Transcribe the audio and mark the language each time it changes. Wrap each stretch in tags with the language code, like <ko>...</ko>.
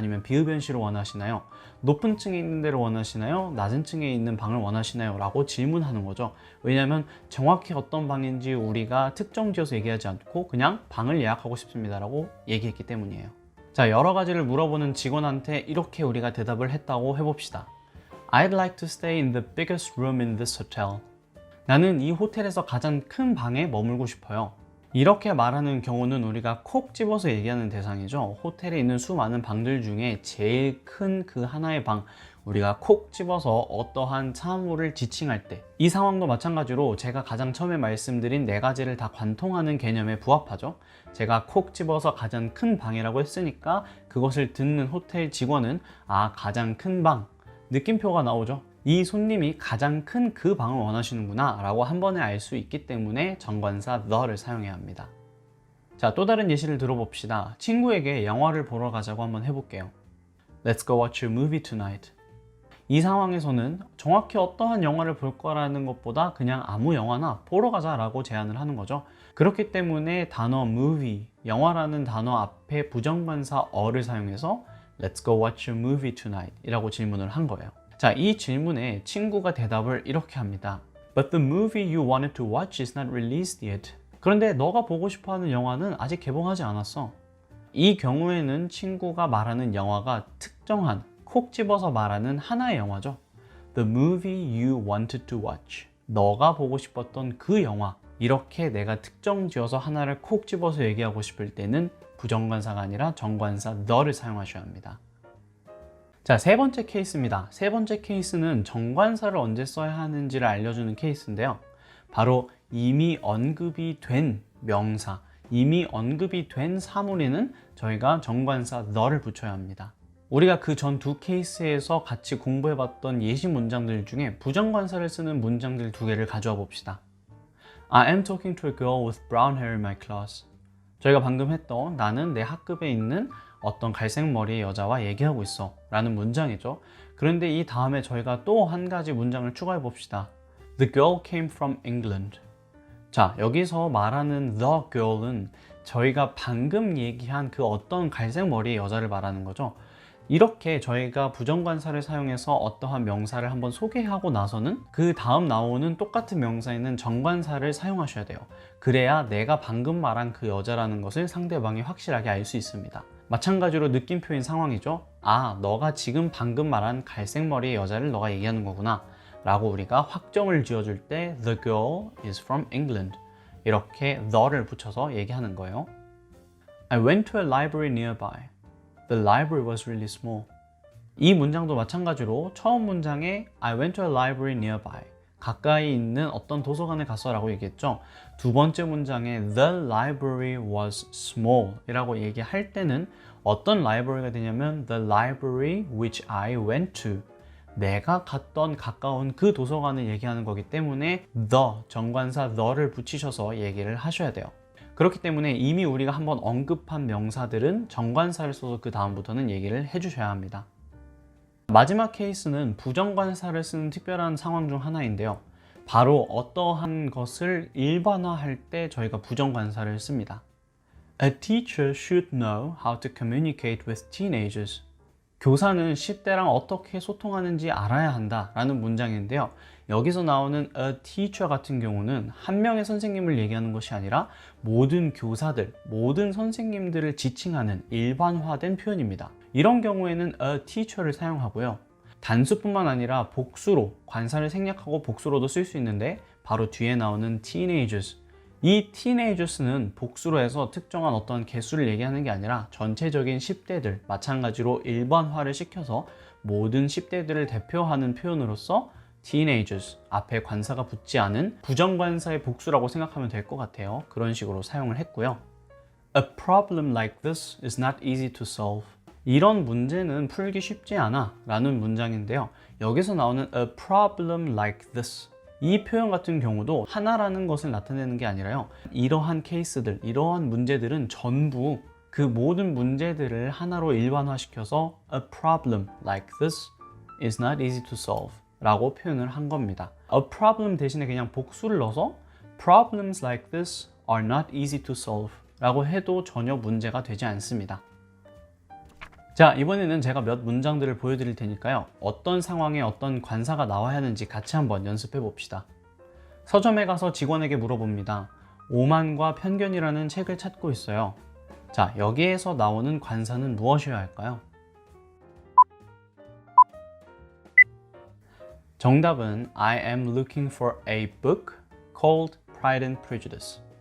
<ko>아니면 비흡연실을 원하시나요? 높은 층에 있는 데를 원하시나요? 낮은 층에 있는 방을 원하시나요? 라고 질문하는 거죠. 왜냐하면 정확히 어떤 방인지 우리가 특정 지어서 얘기하지 않고 그냥 방을 예약하고 싶습니다 라고 얘기했기 때문이에요. 자, 여러 가지를 물어보는 직원한테 이렇게 우리가 대답을 했다고 해봅시다.</ko> <en>I'd like to stay in the biggest room in this hotel.</en> <ko>나는 이 호텔에서 가장 큰 방에 머물고 싶어요. 이렇게 말하는 경우는 우리가 콕 집어서 얘기하는 대상이죠. 호텔에 있는 수많은 방들 중에 제일 큰 그 하나의 방, 우리가 콕 집어서 어떠한 사물을 지칭할 때, 이 상황도 마찬가지로 제가 가장 처음에 말씀드린 네 가지를 다 관통하는 개념에 부합하죠. 제가 콕 집어서 가장 큰 방이라고 했으니까 그것을 듣는 호텔 직원은 가장 큰 방, 느낌표가 나오죠. 이 손님이 가장 큰 그 방을 원하시는구나 라고 한 번에 알 수 있기 때문에 정관사 the를 사용해야 합니다. 자, 또 다른 예시를 들어봅시다. 친구에게 영화를 보러 가자고 한번 해볼게요.</ko> <en>Let's go watch a movie tonight.</en> <ko>이 상황에서는 정확히 어떠한 영화를 볼 거라는 것보다 그냥 아무 영화나 보러 가자 라고 제안을 하는 거죠. 그렇기 때문에 단어 movie, 영화라는 단어 앞에 부정관사 어를 사용해서</ko> <en>Let's go watch a movie tonight</en> <ko>이라고 질문을 한 거예요. 자, 이 질문에 친구가 대답을 이렇게 합니다.</ko> <en>But the movie you wanted to watch is not released yet.</en> <ko>그런데 너가 보고 싶어하는 영화는 아직 개봉하지 않았어. 이 경우에는 친구가 말하는 영화가 특정한, 콕 집어서 말하는 하나의 영화죠.</ko> <en>The movie you wanted to watch.</en> <ko>너가 보고 싶었던 그 영화. 이렇게 내가 특정 지어서 하나를 콕 집어서 얘기하고 싶을 때는 부정관사가 아니라 정관사 the를 사용하셔야 합니다. 자, 세 번째 케이스입니다. 세 번째 케이스는 정관사를 언제 써야 하는지를 알려주는 케이스인데요. 바로 이미 언급이 된 명사, 이미 언급이 된 사물에는 저희가 정관사 the를 붙여야 합니다. 우리가 그 전 두 케이스에서 같이 공부해봤던 예시 문장들 중에 부정관사를 쓰는 문장들 두 개를 가져와 봅시다.</ko> <en>I am talking to a girl with brown hair in my class.</en> <ko>저희가 방금 했던 나는 내 학급에 있는 어떤 갈색 머리의 여자와 얘기하고 있어 라는 문장이죠. 그런데 이 다음에 저희가 또 한 가지 문장을 추가해 봅시다.</ko> <en>The girl came from England.</en> <ko>자, 여기서 말하는 the girl은 저희가 방금 얘기한 그 어떤 갈색 머리의 여자를 말하는 거죠. 이렇게 저희가 부정관사를 사용해서 어떠한 명사를 한번 소개하고 나서는 그 다음 나오는 똑같은 명사에는 정관사를 사용하셔야 돼요. 그래야 내가 방금 말한 그 여자라는 것을 상대방이 확실하게 알 수 있습니다. 마찬가지로 느낌표인 상황이죠. 너가 지금 방금 말한 갈색 머리의 여자를 너가 얘기하는 거구나 라고 우리가 확정을 지어줄 때</ko> <en>The girl is from England</en> <ko>이렇게 the를 붙여서 얘기하는 거예요.</ko> <en>I went to a library nearby. The library was really small.</en> <ko>이 문장도 마찬가지로 처음 문장에</ko> <en>I went to a library nearby.</en> <ko>가까이 있는 어떤 도서관에 갔어 라고 얘기했죠. 두 번째 문장에</ko> <en>The library was small</en> <ko>이라고 얘기할 때는 어떤 library가 되냐면</ko> <en>The library which I went to,</en> <ko>내가 갔던 가까운 그 도서관을 얘기하는 거기 때문에 the, 정관사 the를 붙이셔서 얘기를 하셔야 돼요. 그렇기 때문에 이미 우리가 한번 언급한 명사들은 정관사를 써서 그 다음부터는 얘기를 해주셔야 합니다. 마지막 케이스는 부정관사를 쓰는 특별한 상황 중 하나인데요. 바로 어떠한 것을 일반화할 때 저희가 부정관사를 씁니다.</ko> <en>A teacher should know how to communicate with teenagers.</en> <ko>교사는 10대랑 어떻게 소통하는지 알아야 한다 라는 문장인데요. 여기서 나오는 a teacher 같은 경우는 한 명의 선생님을 얘기하는 것이 아니라 모든 교사들, 모든 선생님들을 지칭하는 일반화된 표현입니다. 이런 경우에는 a teacher를 사용하고요. 단수뿐만 아니라 복수로, 관사를 생략하고 복수로도 쓸 수 있는데 바로 뒤에 나오는 teenagers, 이 teenagers는 복수로 해서 특정한 어떤 개수를 얘기하는 게 아니라 전체적인 10대들, 마찬가지로 일반화를 시켜서 모든 10대들을 대표하는 표현으로서 teenagers, 앞에 관사가 붙지 않은 부정관사의 복수라고 생각하면 될 것 같아요. 그런 식으로 사용을 했고요.</ko> <en>A problem like this is not easy to solve.</en> <ko>이런 문제는 풀기 쉽지 않아 라는 문장인데요. 여기서 나오는</ko> <en>a problem like this,</en> <ko>이 표현 같은 경우도 하나라는 것을 나타내는 게 아니라요. 이러한 케이스들, 이러한 문제들은 전부 그 모든 문제들을 하나로 일반화시켜서</ko> <en>a problem like this is not easy to solve</en> <ko>라고 표현을 한 겁니다. a problem 대신에 그냥 복수를 넣어서</ko> <en>problems like this are not easy to solve</en> <ko>라고 해도 전혀 문제가 되지 않습니다. 자, 이번에는 제가 몇 문장들을 보여드릴 테니까요. 어떤 상황에 어떤 관사가 나와야 하는지 같이 한번 연습해 봅시다. 서점에 가서 직원에게 물어봅니다. 오만과 편견이라는 책을 찾고 있어요. 자, 여기에서 나오는 관사는 무엇이어야 할까요? 정답은</ko> <en>I am looking for a book called Pride and Prejudice.</en>